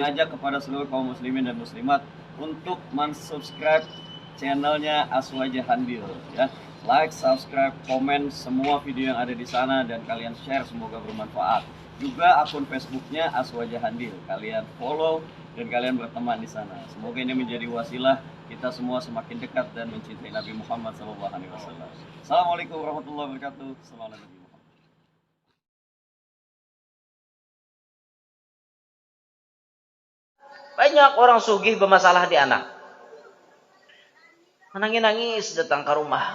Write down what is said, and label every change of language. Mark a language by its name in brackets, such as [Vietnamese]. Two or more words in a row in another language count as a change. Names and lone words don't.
[Indonesian] Ajak kepada seluruh kaum muslimin dan muslimat untuk mensubscribe channelnya Aswaja Handil ya. [English] Like, subscribe, [Indonesian] komen semua video yang ada di sana dan kalian share, semoga bermanfaat. Juga akun Facebooknya Aswaja Handil. Kalian follow dan kalian berteman di sana. Semoga ini menjadi wasilah kita semua semakin dekat dan mencintai Nabi Muhammad SAW. [Arabic] Assalamualaikum warahmatullahi wabarakatuh. [Indonesian] Selamat Nabi Muhammad. Banyak orang sugih bermasalah di anak. Nangis-nangis datang ke rumah.